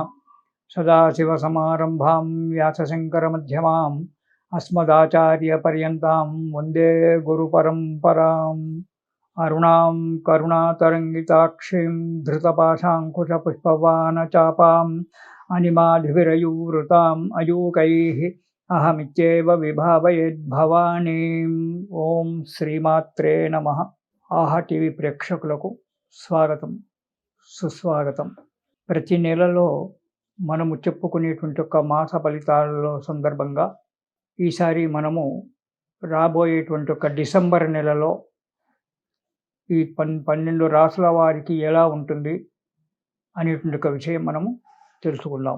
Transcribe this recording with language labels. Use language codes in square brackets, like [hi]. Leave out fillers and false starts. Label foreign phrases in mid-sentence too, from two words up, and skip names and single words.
[sa] सदाशिवसमारम्भां व्यासशङ्करमध्यमाम् अस्मदाचार्यपर्यन्तां वन्दे गुरुपरम्पराम्। अरुणां करुणातरङ्गिताक्षीं धृतपाशाङ्कुशपुष्पवानचापाम् अनिमाधिविरयूवृताम् अयूकैः अहमित्येव विभावयेद्भवानीम्। [te] ఓం శ్రీమాత్రే నమః. ఆహా టీవీ ప్రేక్షకులకు స్వాగతం, సుస్వాగతం. ప్రతి నెలలో మనము చెప్పుకునేటువంటి ఒక మాస ఫలితాలలో సందర్భంగా ఈసారి మనము రాబోయేటువంటి ఒక డిసెంబర్ నెలలో ఈ 12 రాసుల వారికి ఎలా ఉంటుంది అనేటువంటి ఒక విషయం మనము తెలుసుకుందాం.